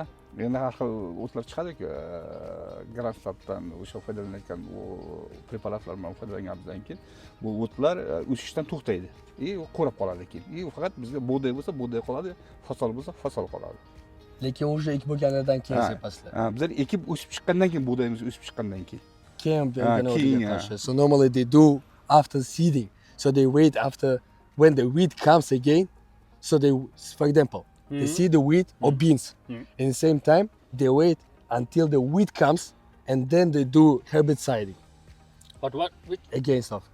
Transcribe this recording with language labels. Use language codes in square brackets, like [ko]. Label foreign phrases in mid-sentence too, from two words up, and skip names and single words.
[uz] Endi har xil o'tlar chiqadi-ku, Granstatdan o'sha foydalanayotgan u preparatlar bilan foydalanganimizdan keyin bu o'tlar o'sishdan to'xtaydi. Qo'rab qoladi keyin. Faqat bizga bug'doy bo'lsa, bug'doy qoladi, fasol bo'lsa, fasol qoladi. Lekin o'sha ekib bo'lganidan keyin sepasizlar. Bizlar ekib o'sib chiqqandan keyin bug'doyimiz o'sib chiqqandan keyin. Keyin begona o'tga tashlashadi. [en] So normally they do after seeding. So they wait after when the wheat comes again. So they, for example, they see the wheat or beans. In the same time, they wait until the wheat comes and then they do herbiciding But against of.